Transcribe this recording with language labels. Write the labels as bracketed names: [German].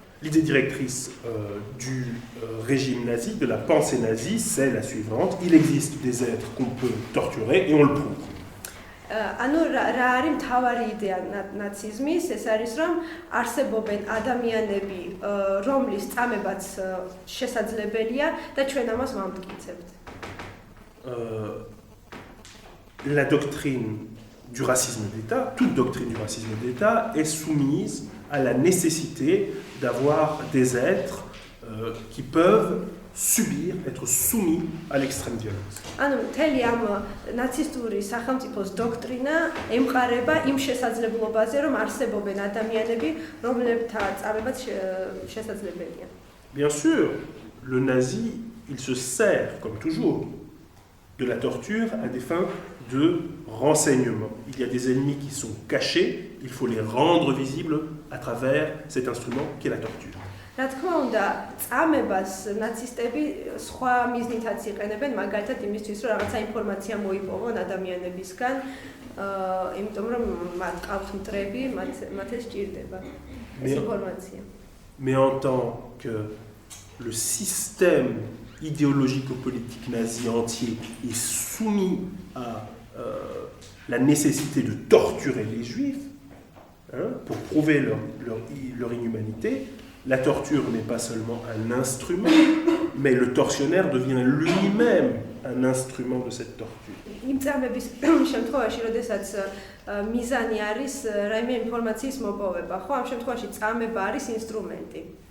[French] L'idée directrice du régime nazi, de la pensée nazie, c'est la suivante. Il existe des êtres qu'on peut torturer et on le prouve. [Georgian] ანუ რა არის მთავარი იდეა ნაციზმის, ეს არის რომ არსებობენ ადამიანები, რომლის წამებაც შესაძლებელია და ჩვენ ამას ვამტკიცებთ. [French] La doctrine du racisme d'État, toute doctrine du racisme d'État est soumise à la nécessité d'avoir des êtres qui peuvent subir, être soumis à l'extrême violence. [Georgian] ანუ მთელი ამ ნაცისტური სახელმწიფოს დოქტრინა ემყარება იმ შესაძლებლობაზე, რომ არსებობენ ადამიანები, რომლებთა წამებაც შესაძლებელია. [French] Bien sûr, le nazi, il se sert, comme toujours, de la torture à des fins de renseignement. Il y a des ennemis qui sont cachés, il faut les rendre visibles à travers cet instrument qui est la torture. [Georgian] რა თქმა უნდა, წამებას ნაცისტები სხვა მიზნითაც იყენებენ, მაგალითად იმისთვის, რომ რაღაცა ინფორმაცია მოიპოვონ ადამიანებისგან, იმიტომ რომ მათ ყავთ მტრები, მათ ეს სჭირდება ეს ინფორმაცია. [French] Mais en tant que le système idéologico-politique nazi entier est soumis à la nécessité de torturer les juifs, pour prouver leur inhumanité, la torture n'est pas seulement un instrument, mais le tortionnaire devient lui-même un instrument de cette torture. [Georgian] იმ წამების შემთხვევაში, როდესაც მიზანი არის რაიმე ინფორმაციის მოპოვება, ხო, ამ შემთხვევაში წამება არის ინსტრუმენტი.